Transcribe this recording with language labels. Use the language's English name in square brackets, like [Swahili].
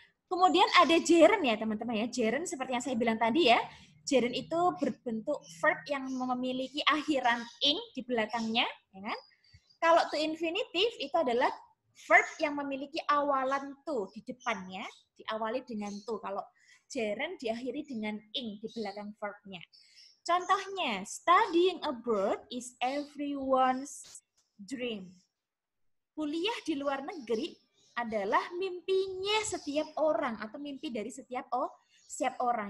[Indonesian] Kemudian ada gerund ya teman-teman ya. Gerund seperti yang saya bilang tadi ya. Gerund itu berbentuk verb yang memiliki akhiran ing di belakangnya, ya kan? Kalau to infinitive itu adalah verb yang memiliki awalan to di depannya, diawali dengan to. Kalau gerund diakhiri dengan ing di belakang verbnya. [English] Contohnya, studying abroad is everyone's dream. [Indonesian] Kuliah di luar negeri adalah mimpinya setiap orang atau mimpi dari setiap orang.